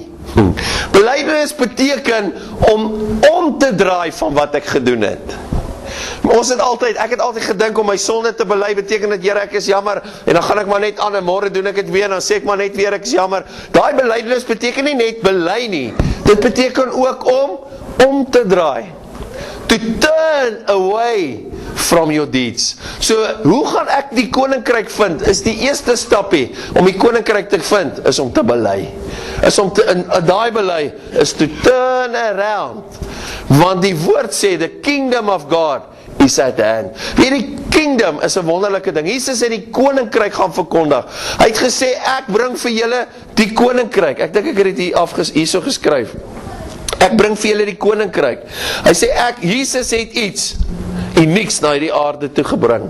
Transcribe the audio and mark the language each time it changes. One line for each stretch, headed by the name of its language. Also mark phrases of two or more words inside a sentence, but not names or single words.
Afrikaans: Belydenis beteken om te draai van wat ek gedoen het. Ek het altyd gedink om my sonde te bely beteken dat Here, ek is jammer, en dan gaan ek maar net aan en môre doen ek dit weer en dan sê ek maar net weer ek is jammer. Daai belydenis beteken nie net bely nie. Dit beteken ook om te draai.
English: To turn away from your deeds.
Afrikaans: So, hoe gaan ek die koninkryk vind? Is die eerste stapie om die koninkryk te vind, is om te bely. Daai bely is
English: to turn around.
Afrikaans: Want die woord sê,
English: the kingdom of God is at hand.
Afrikaans: Die kingdom is 'n wonderlike ding. Jesus het die koninkryk gaan verkondig. Hy het gesê, ek bring vir julle die koninkryk. Ek dink ek het dit hierso geskryf. Ek bring vir julle die koninkryk. Hy sê, Jesus het iets unieks na hierdie aarde toe gebring.